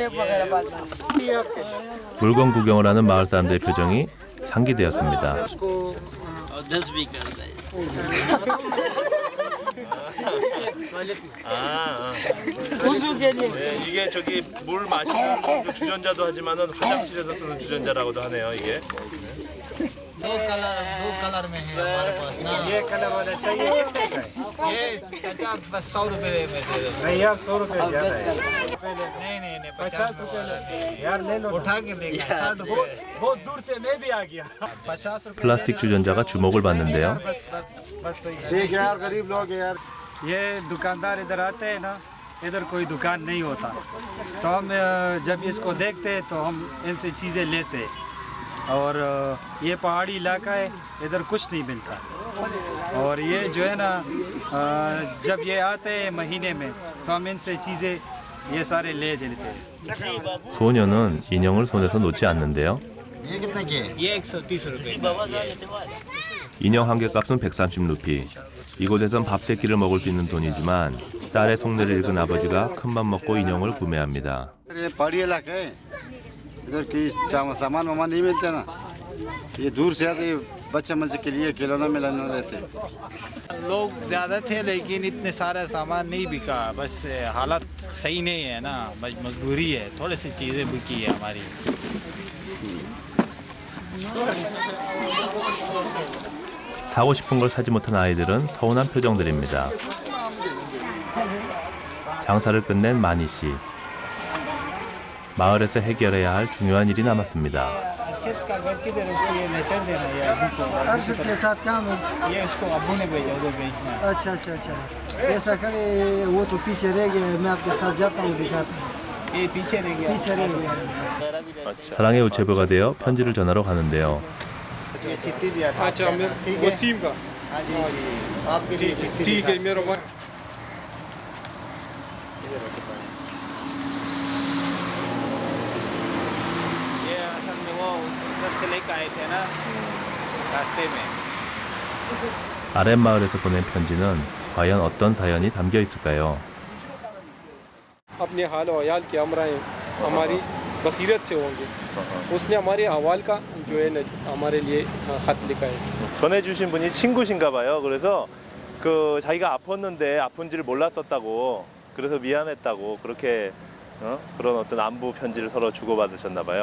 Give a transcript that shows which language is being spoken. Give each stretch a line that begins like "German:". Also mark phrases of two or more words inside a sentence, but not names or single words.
Korean: 물건 구경을 하는 마을 사람들의 표정이 상기되었습니다. 네, 이게 저기 물 마시는 그 주전자도 하지만은 화장실에서 쓰는 주전자라고도 하네요, 이게.
Hindi: दो कलर में है हमारे पास ना ये कलर वाला चाहिए ये चाचा बस 100 रुपए में दे दो नहीं यार 100 रुपये ज़्यादा है नहीं 50 रुपए यार ले लो उठा के लेगा 60 रुपए बहुत दूर से मैं भी आ गया 50 रुपये
Korean: 플라스틱 주전자가 주목을 받는데요.
Hindi: बस देख यार गरीब लोग हैं यार ये दुकानदार इधर आते हैं ना इधर कोई दुकान नहीं होता तो हम जब इसको देखते हैं तो हम इनसे चीज़ें लेते हैं और ये पहाड़ी इलाका है इधर कुछ नहीं मिलता और ये जो है ना जब ये आते हैं महीने में तो हम इनसे चीज़ें ये सारे ले लेते हैं
Korean: 소녀는 인형을 손에서 놓지 않는데요.
Hindi: ये कितने के ये 130 रुपए
Korean: 인형 한 개 값은 130루피. 이곳에선 밥 세 끼를 먹을 수 있는 돈이지만 딸의 속내를 읽은 아버지가 큰맘 먹고 인형을 구매합니다.
Hindi: ये पहाड़ी इलाका है इधर की सामान वामान नहीं मिलते ना ये दूर से आते बच्चे मजे के लिए खिलौना मिलाना रहते लोग ज़्यादा थे लेकिन इतने सारा सामान नहीं बिका बस हालत सही नहीं है ना मजबूरी है थोड़ी सी चीज़ें बिकी है हमारी
Korean: 사고 싶은 걸 사지 못한 아이들은 서운한 표정들입니다. 장사를 끝낸 마니 씨. 마을에서 해결해야 할 중요한 일이 남았습니다.
Hindi: अरशद के साथ काम है ये उसको अब्बू ने भेजा उधर बेचना अच्छा अच्छा अच्छा ऐसा करे वो तो पीछे रह गया मैं आपके साथ जाता हूँ दिखाता हूँ ये पीछे रह गया पीछे रह गया
Korean: 사랑의 우체부가 되어 편지를 전하러 가는데요.
Hindi: ये चिट्ठी दिया था अच्छा वसीम का हाँ जी आपके लिए चिट्ठी ठीक है मेरा ये असल में वो उधर से लेकर आए थे ना रास्ते में
Korean: 아랫마을에서 보낸 편지는 과연 어떤 사연이 담겨 있을까요?
Hindi: अपने हाल और अयाल की अमराएं हमारी बखीरत से होंगे उसने हमारे अहवाल का जो है न हमारे लिए खत लिखा है
Korean: 전해주신 분이 친구신가 봐요. 그래서 그 자기가 아팠는데 아픈지를 몰랐었다고 그래서 미안했다고 그렇게 그런 어떤 안부 편지를 서로 주고받으셨나 봐요.